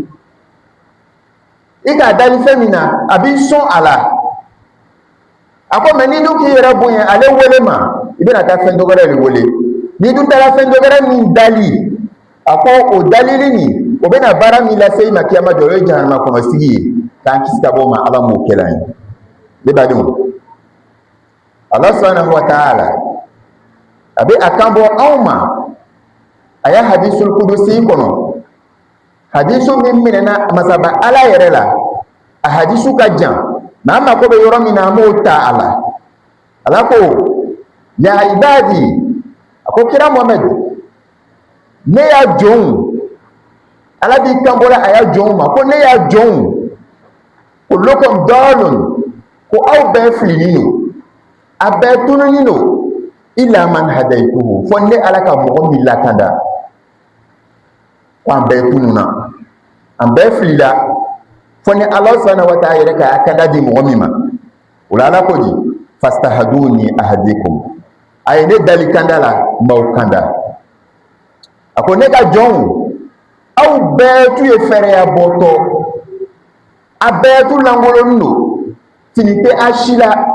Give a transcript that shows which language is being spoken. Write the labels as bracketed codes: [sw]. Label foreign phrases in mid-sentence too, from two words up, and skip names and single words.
[bm] i k'a dali fɛn min na a b'i sɔn a la a ko mɛ n'i dun k'i yɛrɛ bonya ale wele ma i bɛna taa fɛn dɔ wɛrɛ de wele n'i dun taara fɛn dɔ wɛrɛ min dali a ko o dalili nin o bɛna baara min lase i ma kiyama jɔ o ye jahanama kɔnɔ sigi ye k'an kisi ka bɔ o ma ala m'o kɛla ye ne badenw [ar] الله سبحانه وتعالى [bm] a bɛ a kan bɔ anw ma a y'a [ar] الحديث القدسي [bm] kɔnɔ hadisu min minɛna masaba ala yɛrɛ la a hadisu ka jan nka an mako bɛ yɔrɔ min na an b'o ta a la ala ko [ar] يا عبادي [bm] a ko kira Muhammad ne y'a jɔnw ala b'i kan bɔra a y'a jɔnw ma ko ne y'a jɔnw ko [ar] لكم ضال [bm] ko aw bɛɛ filinin don a bɛɛ tununnen don [ar] إلا من هديته [bm] fo ne ala ka mɔgɔ min lakanda ko an bɛɛ tununa an bɛɛ filila fo ni ala [ar] سبحانه وتعالى [bm] yɛrɛ ka kanda di mɔgɔ min ma o la ala ko di [ar] فاستهدوني أهدكم [bm] a ye ne dali kanda la n b'aw kanda a ko ne ka jɔnw aw bɛɛ tun ye fɛrɛya bɔtɔ a bɛɛ tun langolonnen don fini tɛ a si la